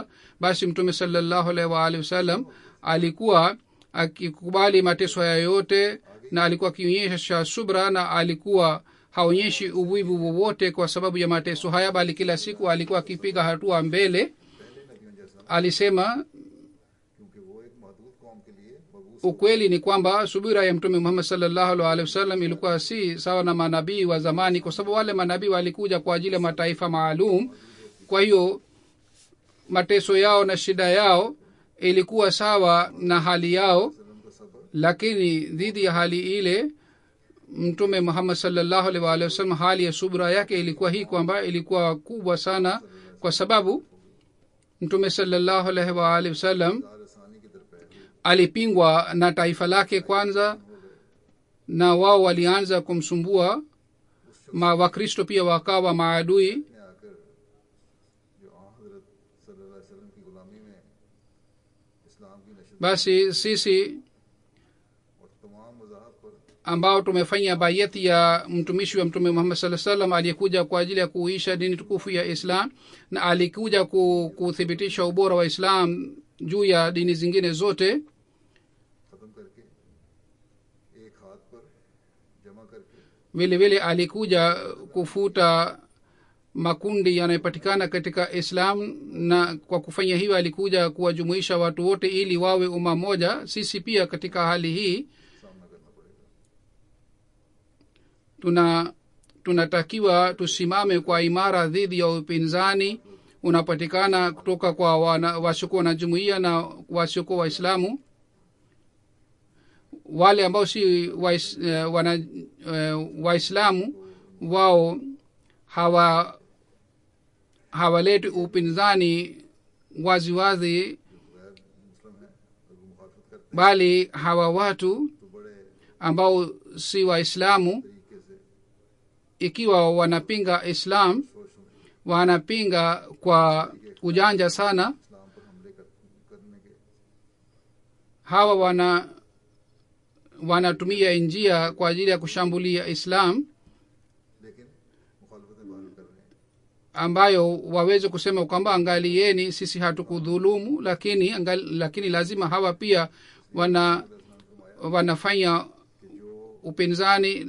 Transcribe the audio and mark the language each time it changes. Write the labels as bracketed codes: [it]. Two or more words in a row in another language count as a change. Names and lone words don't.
[sw] Basi mtume [ar] صلى الله عليه وسلم [sw] alikuwa akikubali mateso haya yote, na alikuwa akionyesha subra, na alikuwa haonyeshi uvivu wowote kwa sababu ya mateso haya, bali kila siku alikuwa akipiga hatua mbele. Alisema [ur] کیونکہ وہ ایک محدود قوم کے لیے مبعوث [sw] ukweli ni kwamba subira ya mtume muhammad [ar] صلى الله عليه وسلم [sw] ilikuwa si sawa na manabii wa zamani, kwa sababu wale manabii walikuja kwa ajili ya mataifa maalum. Kwa hiyo mateso yao na shida yao ilikuwa sawa na hali yao, lakini dhidi ya hali ile mtume muhammad [ar] صلى الله عليه وسلم [sw] hali ya subra yake ilikuwa hii kwamba ilikuwa kubwa sana, kwa sababu mtume [ar] صلى الله عليه وسلم [ur] آسانی کی درپیر [sw] alipingwa na taifa lake kwanza, na wao walianza kumsumbua. Wakristo pia wakawa maadui. [ur] میں آکر جو حضرت [ar] صلى الله عليه وسلم [ur] کی غلامی میں [sw] basi sisi [ur] اور تمام مذاہب پر [sw] ambao tumefanya bayati ya mtumishi wa mtume Muhammad [ar] صلى الله عليه وسلم [sw] aliyekuja kwa ajili ya kuisha dini tukufu ya Islam na alikuja kuthibitisha ubora wa Islam juu ya dini zingine zote, [ur] ختم کرکے ایک ہاتھ پر جمع کرکے [sw] vile vile alikuja kufuta makundi yanayopatikana katika Islam, na kwa kufanya hivyo alikuja kuwajumuisha watu wote ili wawe umma moja. Sisi pia katika hali hii [ur] سامنا کرنا پڑے گا. [sw] tunatakiwa tusimame kwa imara dhidi ya upinzani unapatikana kutoka kwa wasiokuwa na jumuiya na wasiokuwa Waislamu. Wale ambao si Waislamu wao hawaleti upinzani wazi wazi, [ur] غیر مسلم ہے اور وہ مخالفت کرتے [sw] bali hawa watu [ur] تو بڑے [sw] ambao si Waislamu [ur] طریقے سے [sw] ikiwa wanapinga Islam [ur] سوچ سمجھ [sw] wanapinga kwa ujanja sana. [ur] اسلام پر حملے کرنے کے [sw] Hawa wanatumia njia kwa ajili ya kushambulia Islam [ur] لیکن مخالفتیں باہر کر رہے ہیں. [sw] ambayo waweze kusema kwamba angalieni sisi hatukudhulumu, lakini lazima hawa pia wanafanya upinzani.